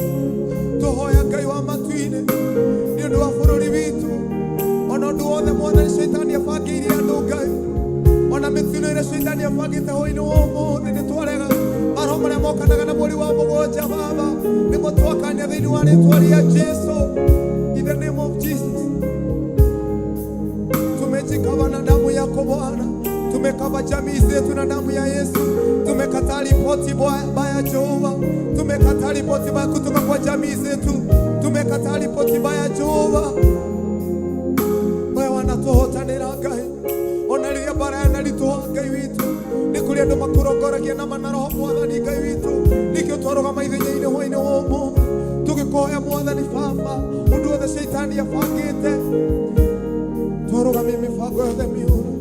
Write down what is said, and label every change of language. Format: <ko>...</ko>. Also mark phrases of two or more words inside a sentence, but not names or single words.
<ki>Tuhoya Ngai wa matu-ini ni undu wa bururi witu. Ona undu wothe Mwathani Shaitani abangĩire andũ Ngai, ona mĩtino ĩrĩa Shaitani abangĩte hwaĩ-inĩ wa ũmũthĩ, nĩ twarega maroho marĩa mokanaga na mweri wa mũgwanja Baba, nĩmo twakania thĩinĩ wa rĩĩtwa rĩa Jesũ.</ki> <en>In the name of Jesus,</en> <sw>tumejikava na damu yako Bwana, tumekava jamii zetu na damu ya Yesu. Tumekataa ripoti baya Jehova, tumekataa ripoti baya kutoka kwa jamii zetu, tumekataa ripoti baya Jehova.</sw> <ki>Wanatuhotanira Ngai, ona rĩrĩa bara yanarituha Ngai witũ, nĩ kũrĩ andũ makũrongoragia na manaroho Mwathani Ngai witũ. Nĩkĩo twarũgama ithenya-inĩ hwaĩ-inĩ wa ũmũthĩ, tũgĩkũhoya Mwathani Baba, ũndũ wothe Shaitani abangĩte, twarũgamia mĩbango yothe mĩũru.</ki>